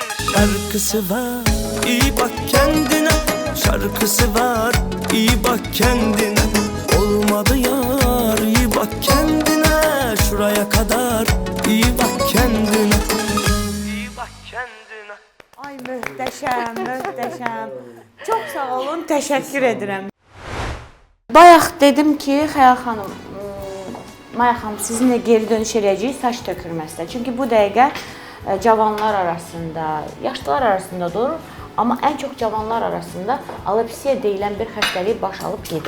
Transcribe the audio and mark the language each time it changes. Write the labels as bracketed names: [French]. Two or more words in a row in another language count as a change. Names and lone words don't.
[Turkish] Şarkısı var, iyi bak kendine. Şarkısı var, iyi bak kendine. Olmadı yar, iyi bak kendine. Şuraya kadar, iyi bak kendine. İyi bak kendine. [Azerbaijani] Ay möhtəşəm, möhtəşəm. Çox sağ olun, təşəkkür edirəm. Bayaq dedim ki, Xəyal xanım, Maya xanım sizinlə geri dönüş edəcəyik saç tökülməsinə. Çünki bu dəqiqə cavanlar arasında, yaşlılar arasında durur, amma ən çox cavanlar arasında alopesiya deyilən bir xəstəlik baş alıb gedir.